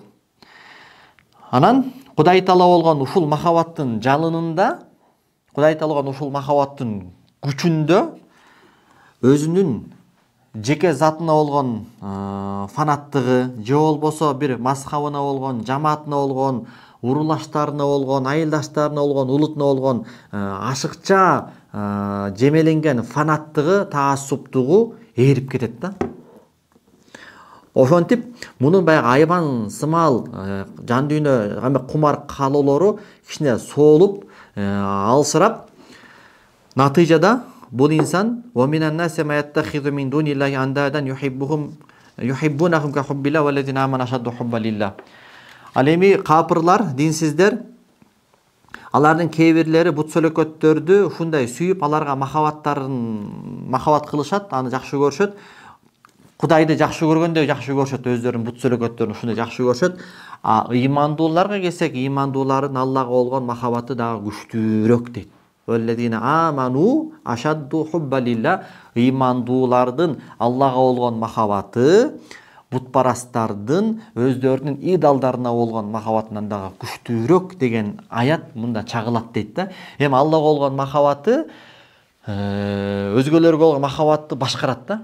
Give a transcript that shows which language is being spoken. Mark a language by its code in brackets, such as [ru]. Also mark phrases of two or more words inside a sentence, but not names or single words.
[ky] Анан Кудай Таала болгон ушул махабаттын жалынында, Кудай Таала болгон ушул махабаттын күчүндө өзүнүн жеке затына болгон фанаттыгы, же болбосо бир мазхабына болгон, жамаатына болгон, урулаштарына болгон, айылдаштарына болгон, улутуна болгон ашыкча жемеленген фанаттыгы, таассуптугу ээрип кетет да. Ошентип, мунун баягы айбан сымал жан дүйнө кандай кумар каалоолору кичине соолуп, алсырап, натыйжада бул инсан [ar] وَمِنَ النَّاسِ مَا يَتَّخِذُ مِنْ دُونِ اللَّهِ أَنْدَادًا يُحِبُّونَهُمْ كَحُبِّ اللَّهِ وَالَّذِينَ آمَنُوا أَشَدُّ حُبًّا لِلَّهِ. [ky] Ал эми капырлар, динсиздер, алардын кээ бирлери бут сөлөкөттөрдү ушундай сүйүп, аларга махабат кылышат, аны жакшы көрүшөт. Кудайды жакшы көргөндөй жакшы көрүшөт, өздөрүнүн бут сөлөкөттөрүн ушундай жакшы көрүшөт. Ыймандууларга келсек, ыймандуулардын Аллага болгон махабаты дагы күчтүүрөөк дейт. [ar] وَالَّذِينَ آمَنُوا أَشَدُّ حُبًّا لِلَّهِ. [ky] Ыймандуулардын Аллага болгон махабаты бутпарастардын өздөрүнүн идолдоруна болгон махабатынан дагы күчтүүрөөк деген аят мында чагылат дейт да. Эми Аллага болгон махабаты өзгөлөргө болгон махабатты башкарат да.